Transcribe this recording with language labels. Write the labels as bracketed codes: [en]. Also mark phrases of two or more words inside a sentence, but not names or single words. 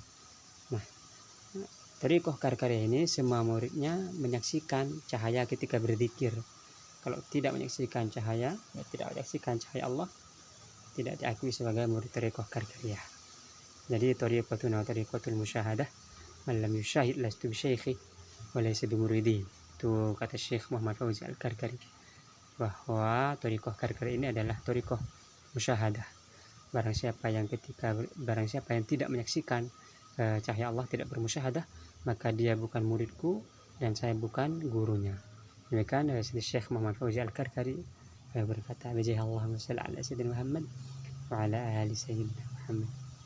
[id] Nah, thariqah Karkari ini semua muridnya menyaksikan cahaya ketika berzikir. Kalau tidak menyaksikan cahaya, tidak menyaksikan cahaya Allah, tidak diakui sebagai murid thariqah Karkariyah. [ar] Jadi طريقتنا طريقة المشاهدة, من لم يشاهد لست بشيخه وليس بمريدي. [id] Itu kata Syekh Muhammad Fauzi Al-Karkari. bahwa thariqah Karkari ini adalah [ar] طريقة مشاهدة. [id] Barang siapa yang tidak menyaksikan cahaya Allah, tidak bermusyahadah, maka dia bukan muridku dan saya bukan gurunya. Demikian Syekh Muhammad Fauzi Al-Karkari berkata, [ar] "اللهم صل على سيدنا محمد وعلى آل سيدنا محمد."